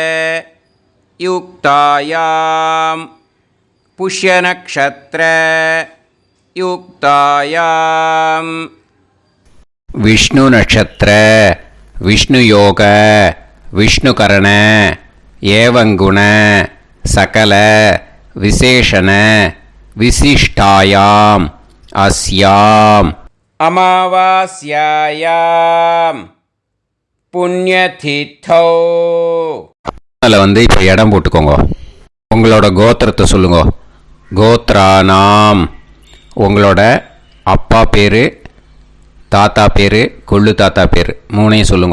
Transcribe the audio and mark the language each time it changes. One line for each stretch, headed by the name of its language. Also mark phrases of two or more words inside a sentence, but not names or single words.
Sanskrit: युक्तायां पुष्यनक्षत्र युक्तायां विष्णु नक्षत्र विष्णु योग विष्णुकरण एवं गुण सकल विशेषण विशिष्टायां अस्यां अमावास्यायां புண்ணியதித்தோ.
Tamil: அதில் இப்போ இடம் போட்டுக்கோங்க. உங்களோட கோத்திரத்தை சொல்லுங்க. கோத்ரானாம். உங்களோட அப்பா பேர், தாத்தா பேர், கொள்ளு தாத்தா பேர் 3ஐயும் சொல்லுங்க.